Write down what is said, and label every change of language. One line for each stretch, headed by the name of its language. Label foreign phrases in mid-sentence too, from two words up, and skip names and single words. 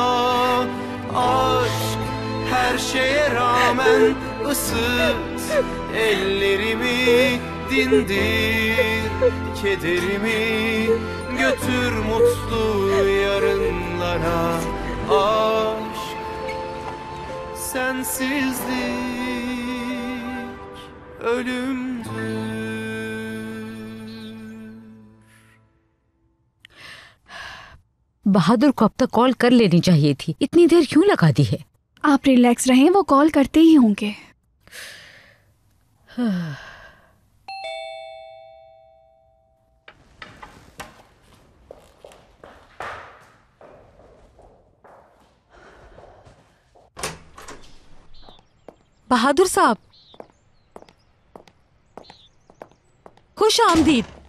Turkish: Aşk her şeye rağmen ısıt ellerimi, dindir kederimi, götür mutlu yarınlara. Aşk sensizlik ölümdür.
Hindi: बहादुर को अब तक कॉल कर लेनी चाहिए थी, इतनी देर क्यों लगा दी है? आप रिलैक्स रहें, वो कॉल करते ही होंगे। बहादुर साहब, खुश आमदीद।